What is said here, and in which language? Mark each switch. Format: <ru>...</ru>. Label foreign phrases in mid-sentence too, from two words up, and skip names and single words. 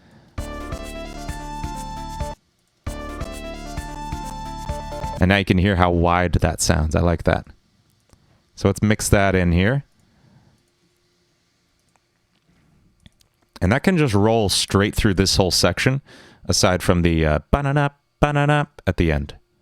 <en>And now you can hear how wide that sounds. I like that. So let's mix that in here. And that can just roll straight through this whole section, aside from the ba-na-na, ba-na-na at the end.</en>